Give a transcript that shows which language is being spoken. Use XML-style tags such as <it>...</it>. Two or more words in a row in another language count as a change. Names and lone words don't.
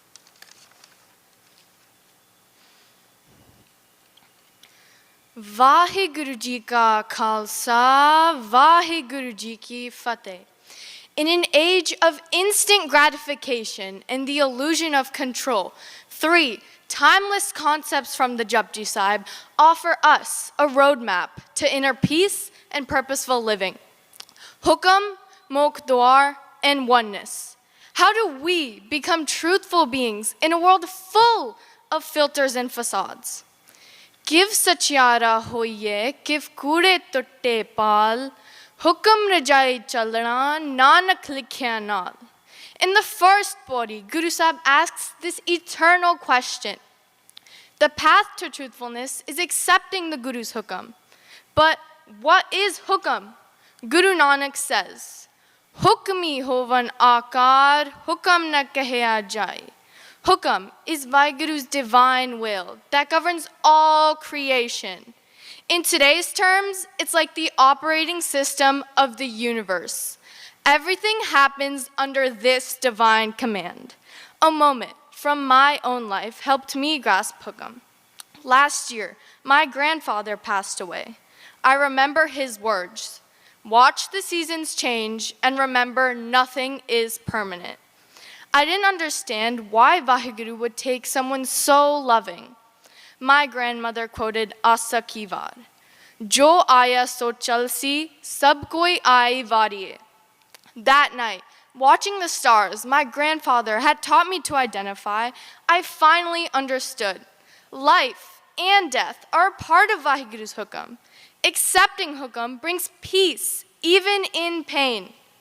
<pa>ਵਾਹਿਗੁਰੂ ਜੀ ਕਾ ਖ਼ਾਲਸਾ, ਵਾਹਿਗੁਰੂ ਜੀ ਕੀ ਫ਼ਤਹਿ.</pa> <en>In an age of instant gratification and the illusion of control, 3 timeless concepts from the Japji Sahib offer us a roadmap to inner peace and purposeful living. Hukam, Mokdwar, and oneness. How do we become truthful beings in a world full of filters and facades?</en> <pa>ਕਿਵ ਸਚਿਆਰਾ ਹੋਈਐ, ਕਿਵ ਕੂੜੈ ਤੁਟੈ ਪਾਲਿ, ਹੁਕਮਿ ਰਜਾਈ ਚਲਣਾ, ਨਾਨਕ ਲਿਖਿਆ ਨਾਲਿ.</pa> <en>In the first body, Guru Sahib asks this eternal question. The path to truthfulness is accepting the Guru's hukam. But what is hukam? Guru Nanak says,</en> <pa>ਹੁਕਮੀ ਹੋਵਨਿ ਆਕਾਰ, ਹੁਕਮੁ ਨ ਕਹਿਆ ਜਾਈ.</pa> <en>Hukam is Vaheguru's divine will that governs all creation. In today's terms, it's like the operating system of the universe. Everything happens under this divine command. A moment from my own life helped me grasp Hukam. Last year, my grandfather passed away. I remember his words, "Watch the seasons change and remember nothing is permanent." I didn't understand why Vaheguru would take someone so loving. My grandmother quoted Asa ki vaar,</en> <pa>"ਜੋ ਆਇਆ ਸੋ ਚਲਸੀ, ਸਭੁ ਕੋਈ ਆਈ ਵਾਰੀਐ."</pa> <en>That night, watching the stars my grandfather had taught me to identify, I finally understood. Life and death are a part of Vaheguru's hukam. Accepting hukam brings peace, even in pain.</en>